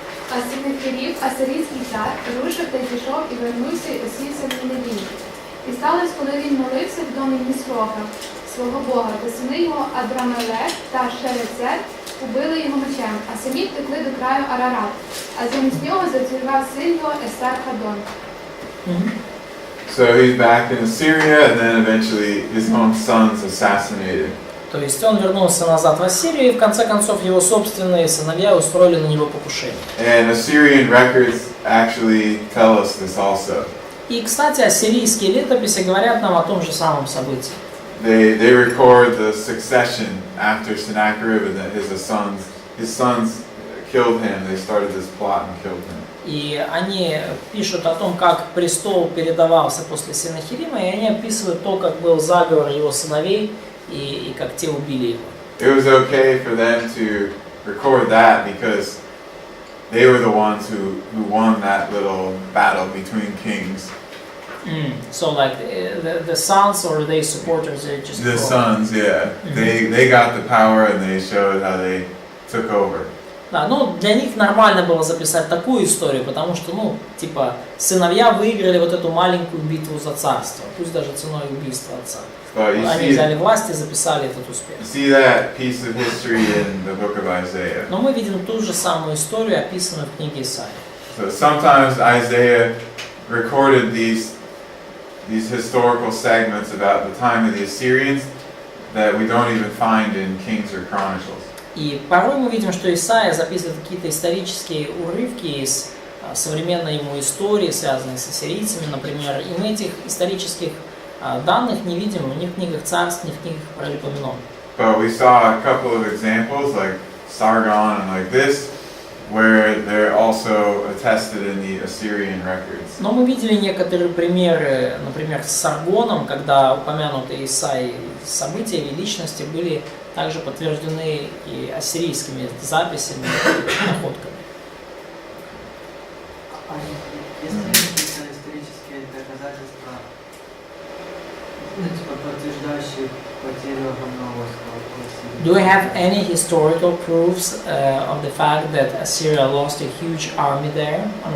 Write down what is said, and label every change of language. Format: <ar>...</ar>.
<uk>А Сеннахериб, асирійський цар, рушив та й пішов і вернувся і осівся в Ніневії. І сталося, коли він молився в домі Нісрока, свого Бога, та сини його Адрамелек та Шерецер убили його мечем, а самі втекли до краю Арарат. А замість нього зацілював син його Естар-Хадон.</uk> <en>So he's back in Assyria, and then eventually his own son's assassinated.</en> <ru>То есть он вернулся назад в Ассирию, и в конце концов его собственные сыновья устроили на него покушение.</ru> <en>And Assyrian records actually tell us this also.</en> <ru>И, кстати, ассирийские летописи говорят нам о том же самом событии.</ru> <en>They record the succession after Sennacherib, and that his sons killed him. They started this plot and killed him.</en> <ru>И они пишут о том, как престол передавался после Сеннахериба, и они описывают то, как был заговор его сыновей, и как те убили его.</ru> <en>It was okay for them to record that because they were the ones who won that little battle between kings. So like the sons or their supporters, they just The sons, yeah. They got the power and they showed how they took over.</en> <ru>Да, ну для них нормально было записать такую историю, потому что, ну, типа, сыновья выиграли вот эту маленькую битву за царство, пусть даже ценой убийства отца. Они взяли власть и записали этот успех.</ru> <en>See that piece of history in the book of Isaiah.</en> <ru>Но мы видим ту же самую историю, описанную в книге Исаии.</ru> <en>So sometimes Isaiah recorded these historical segments about the time of the Assyrians that we don't even find in Kings or Chronicles.</en> <ru>И порой мы видим, что Исаия записывает какие-то исторические урывки из современной ему истории, связанные с ассирийцами, например, и мы этих исторических данных не видим ни в книгах царств, ни в книгах про Липоменон.</ru> <en>But we saw a couple of examples like Sargon and like this, where they're also attested in the Assyrian records.</en> <ru>Но мы видели некоторые примеры, например, с Саргоном, когда упомянутые Исаией события или личности были также подтверждены и ассирийскими записями и находками. Есть ли какие-то исторические доказательства, подтверждающие потерю огромного войска?</ru> <en>Do we have any historical proofs of the fact that Assyria lost a huge army there?</en>